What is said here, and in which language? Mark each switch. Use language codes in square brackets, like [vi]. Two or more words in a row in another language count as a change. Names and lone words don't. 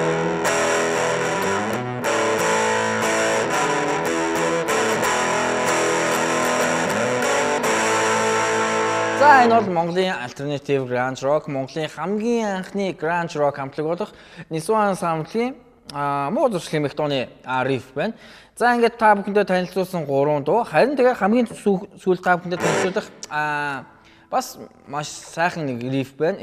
[mn] За энэ бол Монголын [en] alternative grunge rock, [mn] Монголын хамгийн анхны [en] grunge rock [mn] хамтлаг болох Nirvana хамтлагийн муу зуршил хэмээх дууны риф байна. За ингээд та бүхэндээ танилцуулсан 3 дуу. Харин тэгээ хамгийн сүүлд та бүхэндээ танилцуулах бас маш сайхан нэг риф байна.